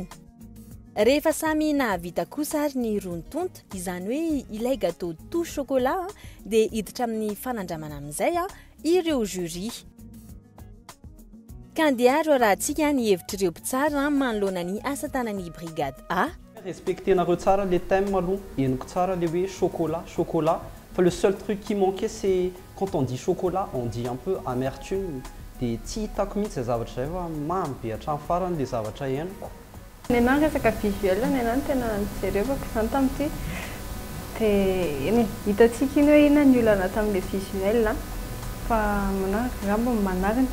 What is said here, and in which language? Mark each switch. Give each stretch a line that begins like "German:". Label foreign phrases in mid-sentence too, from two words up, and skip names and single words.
Malagasy: Rehefa samy nahavita kosa ary ny rontonto izany hoe ilay
French: gâteau tout chocolat
Malagasy: dia hiditra amin'ny fanandramana amin'izay ireo jury. Kandiaro rahantsika ny hevitr'ireo mpitsara manoloana ny asa tanan'ny brigade A. Respectez-nareo tsara
French: les thèmes
Malagasy: aloha, henoko tsara le hoe chocolat, chocolat.
French: Enfin, le seul truc qui manquait c'est quand on dit chocolat, on dit un peu amertume.
Malagasy: Dia tsy hitako mihitsy zavatra zay fa mamy be hatramin'ny farany le zavatra henoko. Nenà resaka visuel nenà no tena nijerevako izany tamin'ity dia hitantsika iny hoe inona ny olana tamin'ilay visuel fa manaraka ngamba manarina.